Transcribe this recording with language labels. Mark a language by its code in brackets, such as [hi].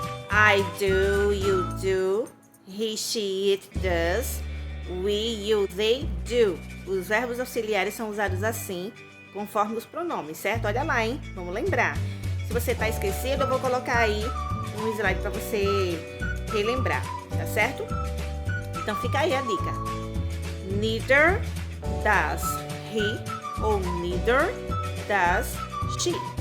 [en] I do, you do, he, she, it does, we, you, they do. [pt] Os verbos auxiliares são usados assim, conforme os pronomes, certo? Olha lá, hein? Vamos lembrar. Se você tá esquecido, eu vou colocar aí um slide para você relembrar, tá certo? Então fica aí a dica. [en] Neither does he [pt] ou [en] neither does she.